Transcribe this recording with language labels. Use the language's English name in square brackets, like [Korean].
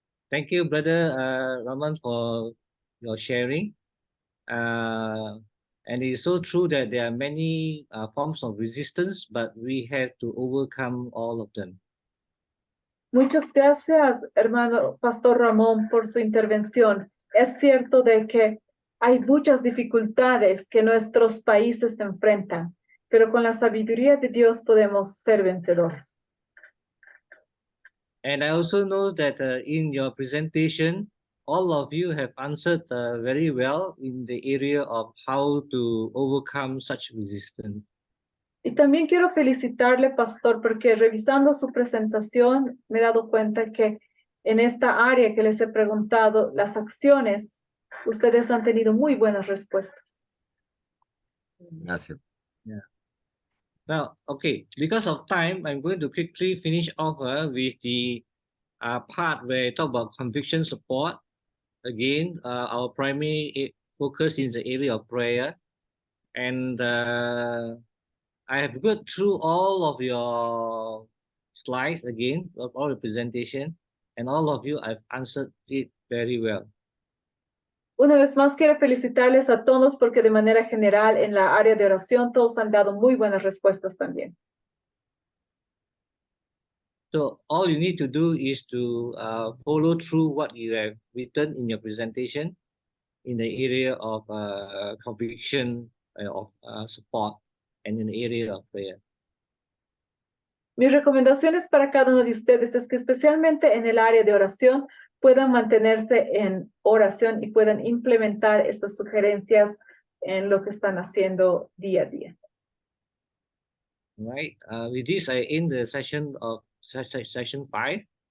[English] Thank you, Brother Raman, for your sharing. And it's so true that there are many forms of resistance, but we have to overcome all of them. [Spanish] Muchas gracias, hermano Pastor Ramón, por su intervención. Es cierto de que hay muchas dificultades que nuestros países se enfrentan, pero con la sabiduría de Dios podemos ser vencedores. [English] And I also know that in your presentation, all of you have answered very well in the area of how to overcome such resistance. [Spanish] Y también quiero felicitarle, pastor, porque revisando su presentación me he dado cuenta que en esta área que les he preguntado, las acciones, ustedes han tenido muy buenas respuestas. Gracias. Yeah. [English] Now, okay, because of time, I'm going to quickly finish off with the part where I talk about conviction support. Again, our primary focus is the area of prayer. And I have gone through all of your slides again, of all the presentation, and all of you have answered it very well. [Spanish] Una vez más quiero felicitarles a todos porque de manera general en la área de oración todos han dado muy buenas respuestas también. [English] So all you need to do is to follow through what you have written in your presentation in the area of conviction of support and in the area of prayer. [Spanish] Mis recomendaciones para cada uno de ustedes es que especialmente en el área de oración puedan mantenerse en oración y puedan implementar estas sugerencias en lo que están haciendo día a día. [English] Right. With this, I end the session of session 5.